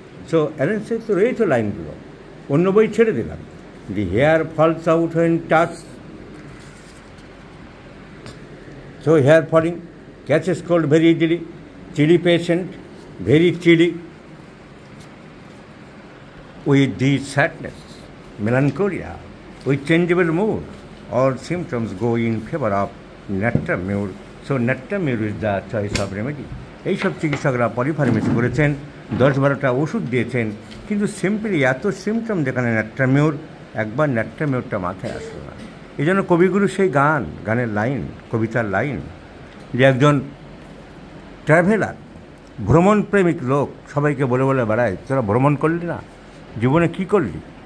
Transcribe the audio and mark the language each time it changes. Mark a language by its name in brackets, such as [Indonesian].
[Bangla] So Allen সে তো এই তো লাইনগুলো, অন্য বই ছেড়ে দিলাম। [English] the hair falls out when touched. So hair falling catches cold very easily. Chilly patient, very chilly, with the sadness, melancholia, with changeable mood, all symptoms go in favor of natrum mur. So natrum mur is the choice of remedy. [Bangla] এইসব চিকিৎসকরা পলিফার্মেসি করেছেন, 10-12টা ওষুধ দিয়েছেন, কিন্তু simply এত symptom যেখানে ন্যাট্রামিউর, একবার ন্যাট্রামিউরটা মাথায় আসলো না। এই জন্য কবিগুরু সেই গানের লাইন, কবিতার লাইন, যে একজন ট্রাভেলার, ভ্রমণ প্রেমিক লোক সবাইকে বলে বলে বেড়ায়, তোরা ভ্রমণ করলি না, জীবনে কী করলি?